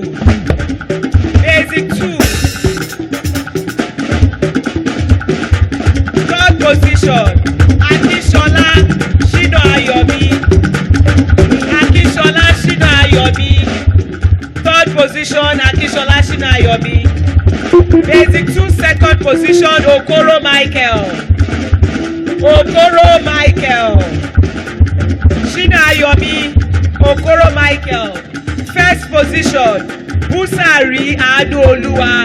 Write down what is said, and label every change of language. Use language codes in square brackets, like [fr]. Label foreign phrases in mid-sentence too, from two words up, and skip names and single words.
[en] Basic 2. Third position, Akishola Shina Ayomi. Akishola Shina Ayomi. Third position, Akishola Shina Ayomi. Basic 2, second position, Okoro Michael. Okoro Michael. Shina Ayomi, Okoro Michael. First position, Busari Anuoluwa.